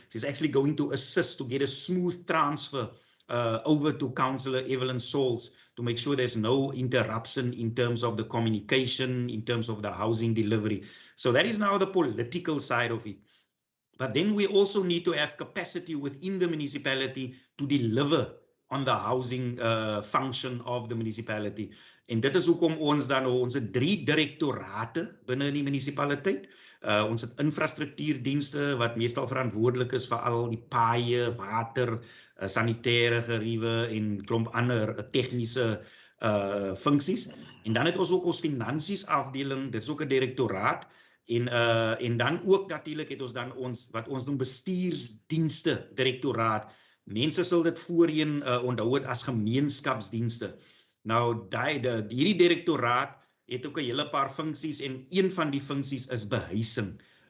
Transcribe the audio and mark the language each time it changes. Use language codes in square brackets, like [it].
[en] She's actually going to assist to get a smooth transfer over to Councillor Evelyn Scholes to make sure there's no interruption in terms of the communication, in terms of the housing delivery. So that is now the political side of it. But then we also need to have capacity within the municipality to deliver on the housing function of the municipality. [af] En dit is hoekom ons dan ons 3 direktorate binne in die munisipaliteit. Ons het infrastruktuurdienste wat meestal verantwoordelik is vir al die paaie, water, sanitêre geriewe en klomp ander tegniese funksies. En dan het ons ook ons finansies afdeling, dis ook 'n direktoraat. En dan ook natuurlik het ons dan wat ons noem bestuursdienste direktoraat. Mense sal dit voorheen onthou het as gemeenskapsdienste. Nou hierdie direktoraat het ook 'n hele paar funksies, en een van die funksies is behuising.